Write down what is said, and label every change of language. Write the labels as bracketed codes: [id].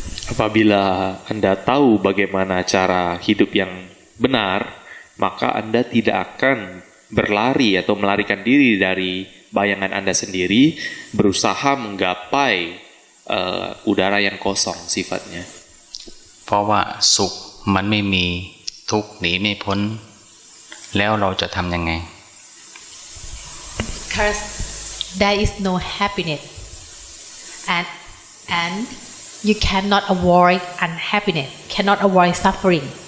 [id] Apabila Anda tahu bagaimana cara hidup yang benar, maka Anda tidak akan berlari atau melarikan diri dari bayangan Anda sendiri, berusaha menggapai udara yang kosong sifatnya. [th] เพราะว่าสุขมันไม่มีทุกข์หนีไม่พ้นแล้วเราจะทำยังไง [en] Because there is no happiness, and you cannot avoid unhappiness, cannot avoid suffering.